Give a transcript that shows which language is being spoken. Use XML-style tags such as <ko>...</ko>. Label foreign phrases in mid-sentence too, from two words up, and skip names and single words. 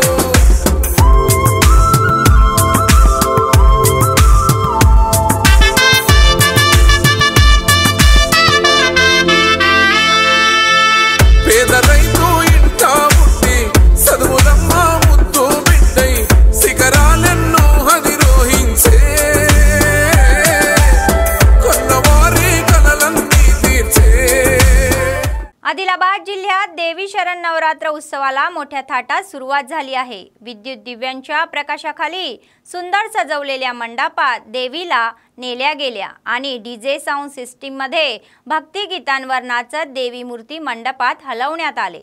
<te>పేద రైతు ఇంట పుట్టి చదువులమ్మ ముద్దు బిడ్డై శిఖరాలెన్నో అధిరోహించే</te> <mr>आदिलाबाद जिल्ह्यात देवी शरण नवरात्र उत्सवाला मोठ्या थाटात सुरुवात झाली आहे। विद्युत दिव्यांच्या प्रकाशाखाली सुंदर सजवलेल्या मंडपात देवीला नेल्या गेल्या आणि</mr> <en>DJ sound system</en> <mr>मध्ये भक्तिगीतांवर नाचत देवी मूर्ती मंडपात हलवण्यात आले।</mr>